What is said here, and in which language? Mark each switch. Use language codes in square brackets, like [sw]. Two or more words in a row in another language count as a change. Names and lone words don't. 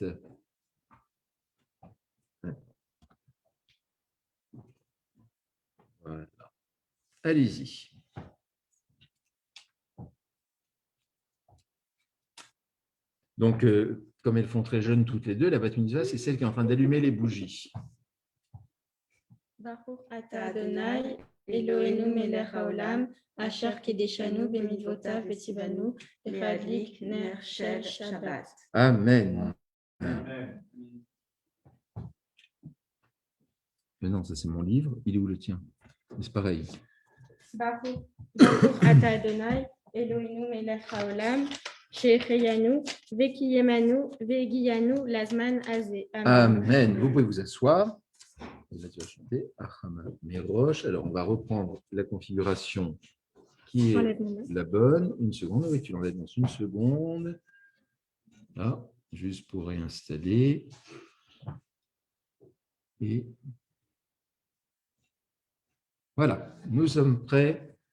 [fr] Voilà. Allez-y. Donc, comme elles font très jeunes toutes les deux, la [he] בת מצוה, [fr] c'est celle qui est en train d'allumer les bougies. [he] ברוך אתה אדני אלהינו מלך העולם אשר קדשנו במצותיו וצונו להדליק נר של שבת. אמן אמן. [fr] Mais non, ça c'est mon livre. Il est où le tien? C'est pareil. [he] ברוך אתה אדני אלהינו מלך העולם שהחינו וקימנו והגיענו לזמן הזה. Amen. [fr] Vous pouvez vous asseoir. Là, tu vas chanter Achama Merosh. Alors, on va reprendre la configuration qui est la bonne. Une seconde. Oui, tu l'enlèves dans une seconde. Là, juste pour réinstaller. Et voilà, nous sommes prêts.